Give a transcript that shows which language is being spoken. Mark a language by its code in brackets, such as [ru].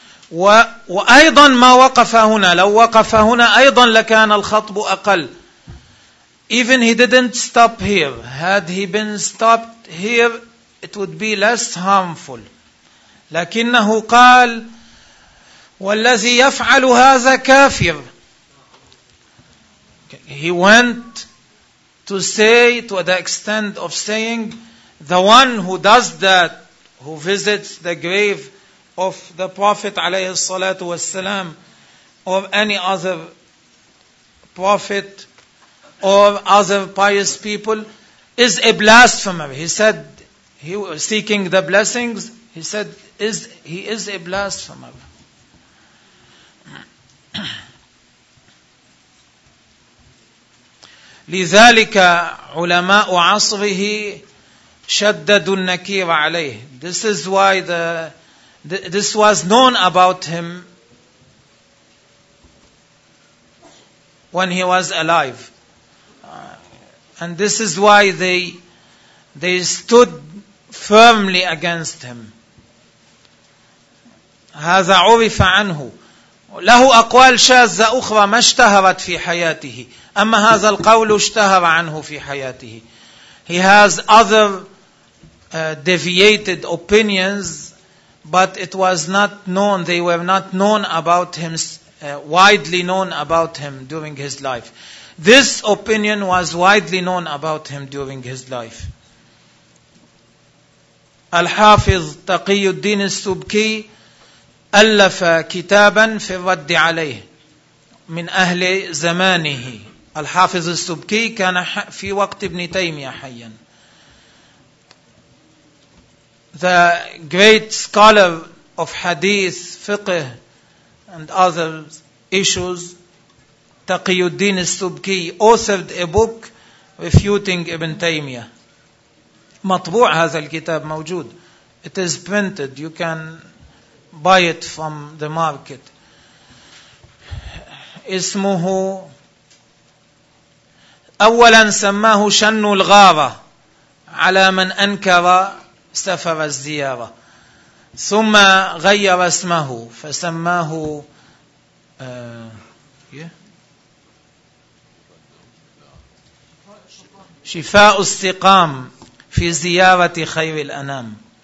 [ar] وأيضا ما وقف هنا لو وقف هنا أيضا لكان الخطب أقل. [en] Even he didn't stop here. Had he been stopped here, it would be less harmful. [ar] لكنه قال والذي يفعل هذا كافر. [en] He went to say, to the extent of saying, the one who does that, who visits the grave of the Prophet [ar] عليه الصلاة والسلام [en] or any other prophet or other pious people is a blasphemer. He said, he was seeking the blessings, he said, he is a blasphemer. [ar] لذلك علماء عصره شددوا النكير عليه. [en] This is why this was known about him when he was alive. And this is why they stood firmly against him. [ar] هذا عرف عنه. له أقوال شاذة أخرى ما اشتهرت في حياته. أما هذا القول اشتهر عنه في حياته. [en] He has other deviated opinions, but it was not known, they were not known about him, widely known about him during his life. This opinion was widely known about him during his life. [ar] Al-Hafiz Taqiyuddin al-Subki ألف كتابا في الرد عليه من أهل زمانه. الحافظ السبكي كان في وقت ابن تيمية حيا. [en] The great scholar of hadith, fiqh and other issues, Taqiyuddin al-Subki, authored a book refuting Ibn Taymiyyah. [ar] مطبوع هذا الكتاب موجود. [en] It is printed. You can buy it from the market. [ar] اسمه أولا سماه شن الغارة على من أنكر سفر الزيارة. ثم غير اسمه فسماه شفاء السقام في زيارة خير الأنام.